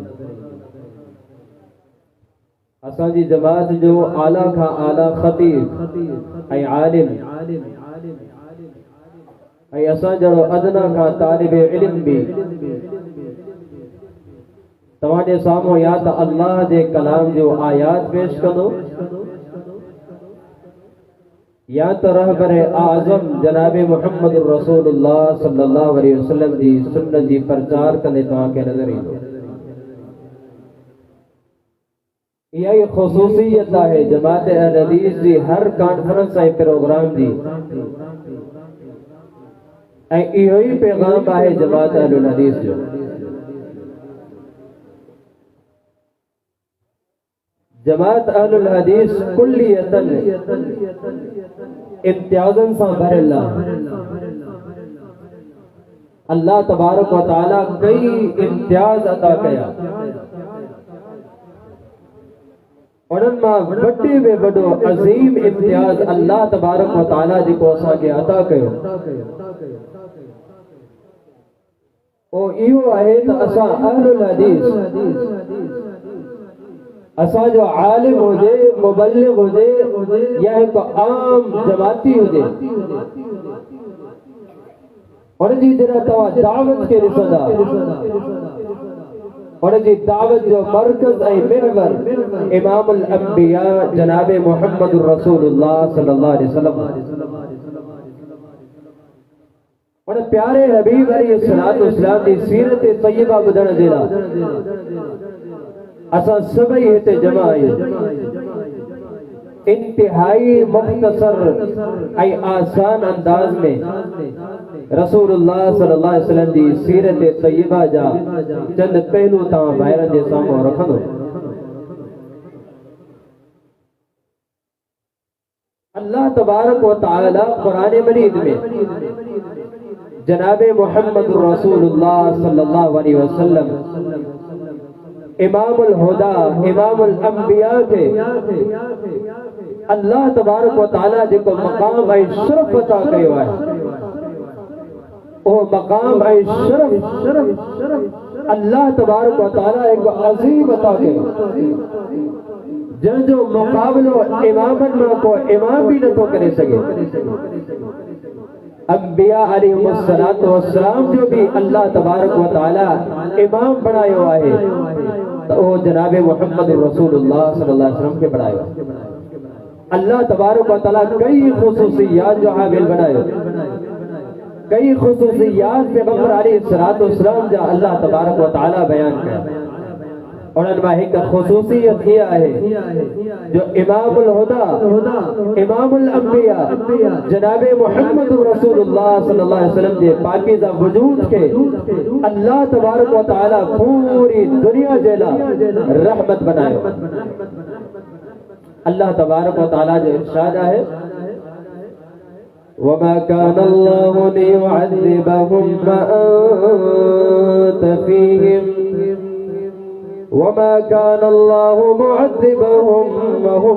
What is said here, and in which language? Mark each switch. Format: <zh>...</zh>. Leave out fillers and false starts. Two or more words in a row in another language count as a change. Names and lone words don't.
<sd>असांजी जमात जो आला खां आला ख़तीब ऐं आलिम ऐं असां जहिड़ो अदना खां तालिब इल्म बि तव्हांजे साम्हूं या त अल्लाह जे कलाम जो आयात पेश कंदो या त रहबर आज़म जनाब मुहम्मद रसूलुल्लाह</sd> <ar>صلى الله عليه وسلم</ar> <sd>जी सुन्नत जी प्रचार कंदे तव्हांखे नज़र ईंदो। इहा ई ख़ुसूसियत आहे जमात अहले हदीस जी हर कॉन्फ्रेंस ऐं प्रोग्राम जी, ऐं इहो ई पैगाम आहे जमात अहले हदीस जो। जमात अहलुल हदीस कुल्लियतन इम्तियाज़न सां भरियल आहे।</sd> <ar>الله تبارك وتعالى</ar> <sd>कई इम्तियाज़ अता कया, उन्हनि मां वॾे में वॾो अज़ीम इम्तियाज़</sd> <ar>الله تبارك وتعالى</ar> <sd>जेको असांखे अता कयो ओ इहो आहे त असां अहलुल हदीस असांजो आलिम हुजे, मुबल्लिग हुजे या हिकु आम जमाती हुजे, उनजी जॾहिं तव्हां दावत खे ॾिसंदा उनजी दावत जो मर्कज़ ऐं महवर इमामुल अंबिया जनाब मुहम्मद रसूलुल्लाह</sd> <ar>صلى الله عليه وسلم</ar> <sd>उन प्यारे हबीब</sd> <ar>عليه الصلاة والسلام</ar> <sd>जी सीरत तय्यबा ॿुधण जे लाइ असां सभई हिते जमा आहियूं। इंतिहाई मुख्तसर ऐं आसान अंदाज में रसूलुल्लाह</sd> <ar>صلى الله عليه وسلم</ar> <sd>जी सीरत तय्यबा जा चंद पहलू तव्हां ॿाहिरनि जे साम्हूं रखंदो।</sd> <ar>الله تبارك وتعالى</ar> <sd>कुरान मजीद में जनाब मुहम्मद रसूलुल्लाह</sd> <ar>صلى الله عليه وسلم</ar> <sd>इमामुल हुदा इमामुल अंबिया खे</sd> <ar>الله تبارك وتعالى</ar> <sd>जेको मकाम ऐं शरफ अता कयो आहे ओ मकाम ऐं शरफ</sd> <ar>الله تبارك وتعالى</ar> <sd>हिकु अज़ीम अता कयो जंहिंजो मुक़ाबिलो इमामनि मां को इमाम बि नथो करे सघे। अंबिया</sd> <ar>عليه الصلاة والسلام</ar> <sd>जो भी</sd> <ar>الله تبارك وتعالى</ar> <sd>इमाम बनायो आहे</sd> <ur>तो वो</ur> <sd>जनाब मुहम्मद रसूलुल्लाह</sd> <ar>صلى الله عليه وسلم</ar> <sd>के बनायो।</sd> <ar>الله تبارك وتعالى</ar> <sd>कई खुसूसियात जो हामिल बनायो, कई खुसूसियात पैगंबर</sd> <ar>عليه الصلاة والسلام</ar> <sd>जा</sd> <ar>الله تبارك وتعالى</ar> <sd>बयान कया। उन्हनि मां हिकु ख़ुसूसियत इहा आहे जो इमामुल हुदा इमामुल अंबिया जनाब मुहम्मद रसूलुल्लाह</sd> <ar>صلى الله عليه وسلم</ar> <sd>जे पाकीज़ा वजूद के</sd> <ar>الله تبارك وتعالى</ar> <sd>पूरी दुनिया जे लाइ रहमत बनायो। अल्लाह तबारक व तआला जो इरशाद आहे</sd> <ar>وما كان الله ليعذبهم وأنت فيهم وما كان الله معذبهم وهم يستغفرون.</ar>